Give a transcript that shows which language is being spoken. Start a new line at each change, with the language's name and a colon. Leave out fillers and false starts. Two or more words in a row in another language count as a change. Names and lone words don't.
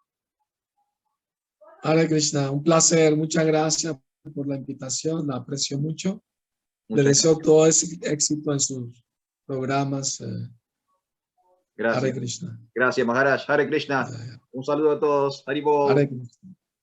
Sanskrit: हरे कृष्ण,
Spanish: un placer, muchas gracias por la invitación, la aprecio mucho. Le Muchas deseo gracias. todo ese éxito en sus programas.
Sanskrit: Hare
Spanish: Gracias.
Sanskrit: Krishna.
Spanish: Gracias,
Sanskrit: महाराज। हरे कृष्ण.
Spanish: Un saludo a todos.
Sanskrit: Haribol. हरे कृष्ण.